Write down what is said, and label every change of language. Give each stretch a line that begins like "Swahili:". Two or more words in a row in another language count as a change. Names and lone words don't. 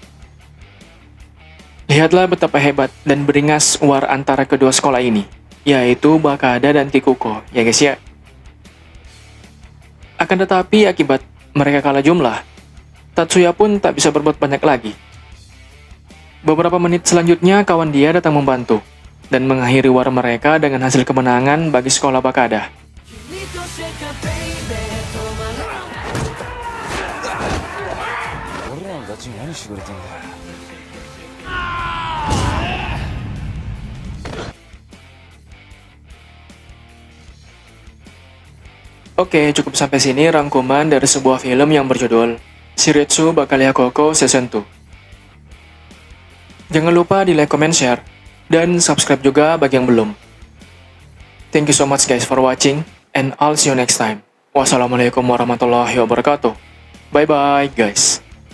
Indonesian: Lihatlah betapa hebat dan beringas war antara kedua sekolah ini, yaitu Bakada dan Kikuko, ya guys ya. Akan tetapi akibat mereka kalah jumlah, Tatsuya pun tak bisa berbuat banyak lagi. Beberapa menit selanjutnya kawan dia datang membantu, dan mengakhiri war mereka dengan hasil kemenangan bagi sekolah Bakada.
Japanese: 俺らのダチに何してくれてんだよ。
Indonesian: Oke, cukup sampai sini rangkuman dari sebuah film yang berjudul Shiretsu Bakalia Koko Season 2. Jangan lupa di
English: like, comment, share,
Indonesian: dan subscribe juga bagi yang belum.
English: Thank you so much guys for watching, and I'll see you next time.
Arabic: والسلام عليكم ورحمة الله وبركاته.
English: Bye bye guys.